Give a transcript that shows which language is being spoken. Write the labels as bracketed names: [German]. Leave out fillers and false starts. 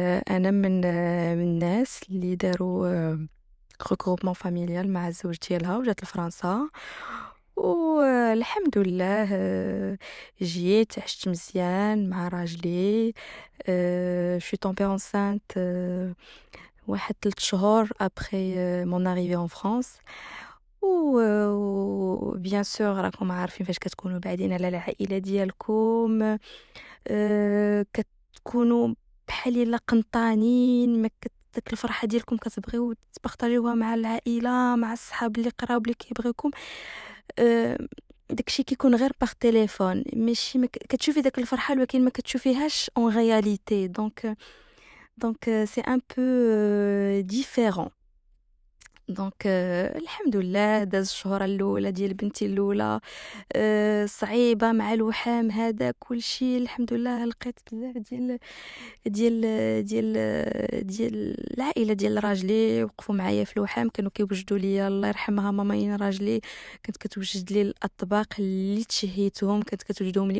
[Arabic] انا من الناس اللي داروا ريغروبمون فاميليال مع الزوج ديالها وجات لفرنسا، والحمد لله جيت عشت مزيان مع راجلي. [French] je suis tombée enceinte [Arabic] واحد 3 شهور [French] après mon arrivée en France. [Arabic] و [French] bien sûr [Arabic] راكم عارفين فاش كتكونوا بعيدين على العائلة ديالكم كتكونوا بحال الا قنطانين، ما داك الفرحة ديالكم كتبغيو تبارطاجيوها مع العائلة مع الصحاب اللي قراوب اللي كيبغيوكم. داكشي كيكون غير باغ تليفون، ماشي كتشوفي داك الفرحة ولكن ما كتشوفيهاش [French] en réalité. donc c'est un peu différent. [Arabic] دونك الحمد لله داز الشهورة الاولى ديال بنتي الاولى صعيبه مع الوحام هذا كلشي. الحمد لله لقيت بزاف ديال ديال ديال العائله ديال راجلي وقفوا معايا في الوحام، كانوا كيوجدوا لي الله يرحمها مامين راجلي، كانت كتوجد لي الاطباق اللي تشهيتهم، كانت كتوجدهم لي.